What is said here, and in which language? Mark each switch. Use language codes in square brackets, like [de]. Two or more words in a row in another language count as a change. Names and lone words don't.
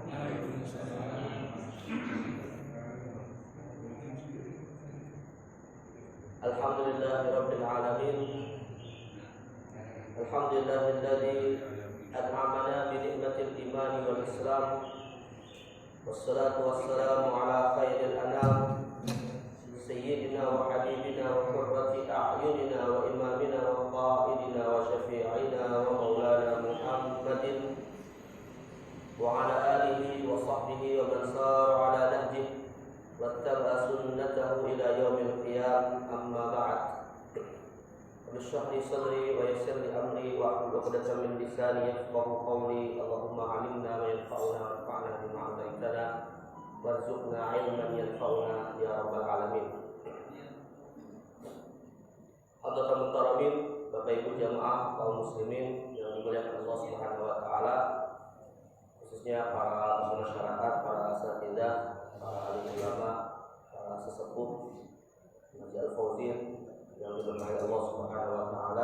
[ar] الحمد لله رب العالمين. الحمد لله الذي أنعمنا بنعمة الإيمان والإسلام. والصلاة والسلام على خير الأنام سيدنا وحبيبنا وقرة أعيننا وإمامنا وقائدنا وشفيعنا ومولانا محمد وعلى آله وصحبه ومن سار على نهجه واتبع سنته إلى يوم القيام. أما بعد. اشرح لي صدري ويسر لي أمري واحلل عقدة من لساني يفقهوا قولي. اللهم علمنا ما ينفعنا وانفعنا بما علمتنا وارزقنا علما ينفعنا يا رب العالمين. حاضرين محترمين, [id] Bapak Ibu jamaah kaum muslimin yang dimuliakan Allah [ar] سبحانه وتعالى, [id] khususnya para masyarakat, para asatidzah, para alim ulama, para sesepuh Masjid Al-Fauzin yang diberkahi Allah [ar] سبحانه وتعالى.